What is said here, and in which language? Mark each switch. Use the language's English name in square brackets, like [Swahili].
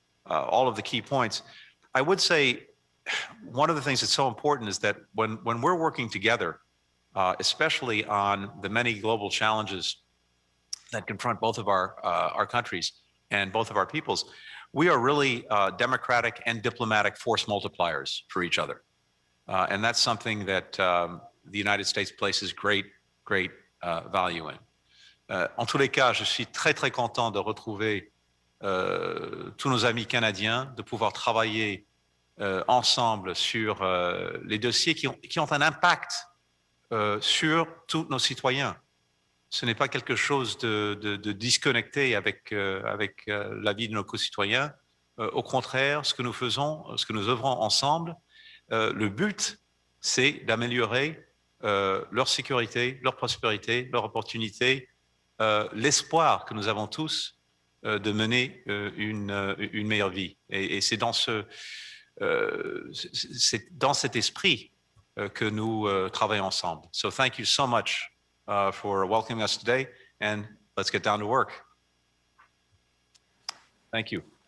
[English] all of the key points. I would say one of the things that's so important is that when we're working together, especially on the many global challenges that confront both of our countries and both of our peoples, we are really democratic and diplomatic force multipliers for each other. And that's something that the United States places great value in. [French] En tous les cas, je suis très content de retrouver tous nos amis canadiens, de pouvoir travailler ensemble sur les dossiers qui ont un impact sur tous nos citoyens. Ce n'est pas quelque chose de disconnecté avec la vie de nos concitoyens. Au contraire, ce que nous faisons, ce que nous œuvrons ensemble, le but, c'est d'améliorer leur sécurité, leur prospérité, leur opportunité, l'espoir que nous avons tous de mener une meilleure vie. Et c'est dans cet esprit que nous travaillons ensemble. [English] So thank you so much for welcoming us today, and let's get down to work. Thank you.